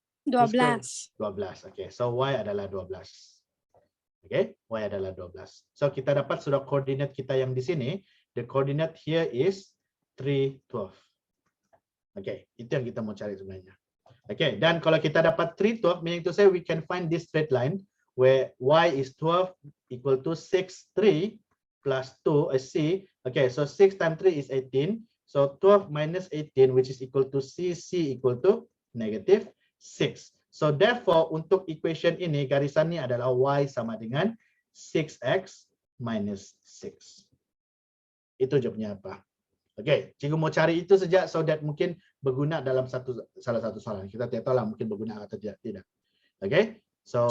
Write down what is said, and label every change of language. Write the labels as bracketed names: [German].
[Malay] 12. 12. Okay, so y adalah 12. Okay, y adalah 12. So kita dapat sudah koordinat kita yang di sini. [English] The coordinate here is 3, 12. [Malay] Okay, itu yang kita mau cari sebenarnya. Okay, dan kalau kita dapat 3, 12, [English] meaning to say we can find this straight line where y is 12 equal to 6, 3 plus 2 is c. Okay, so 6 times 3 is 18. So 12 minus 18, which is equal to c, c equal to negative 6. So therefore, [Malay] untuk equation ini, garisan ini adalah y sama dengan 6x minus 6. Itu jawabnya apa? Okay, cikgu mau cari itu saja [English] so that [Malay] mungkin berguna dalam salah satu soalan. Kita tidak tahu lah mungkin berguna atau tidak. Okay, so